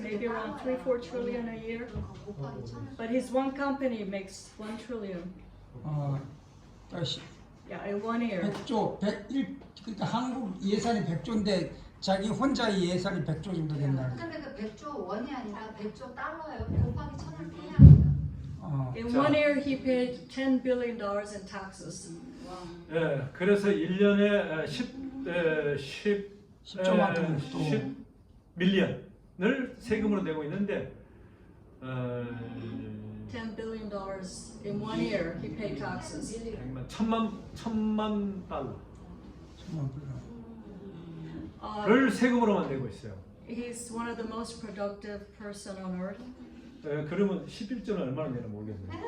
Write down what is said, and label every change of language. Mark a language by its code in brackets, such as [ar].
[en] Maybe around 3-4 trillion a year. [ko] 곱하기 1000을 [en] But his one company makes 1 trillion. [ko] 다시 [en] Yeah, in 1 year. [ko] 100조, 101, 그러니까 한국 예산이 100조인데 자기 혼자의 예산이 100조 정도 된다. 근데 그 100조 원이 아니라 100조 달러예요. 곱하기 1000을 빼야 [en] In [ko] 자. [en] 1 year, he paid $10 billion in taxes. [ko] 예, 그래서 1년에 10조만큼 또 10 밀리언을 세금으로 내고 있는데 [en] $10 billion in 1 year, he paid taxes. [ko] 천만 달러를 정말 세금으로만 내고 있어요. [en] He's one of the most productive person on earth. [ko] 그러면 11조는 얼마나 내나 모르겠네요.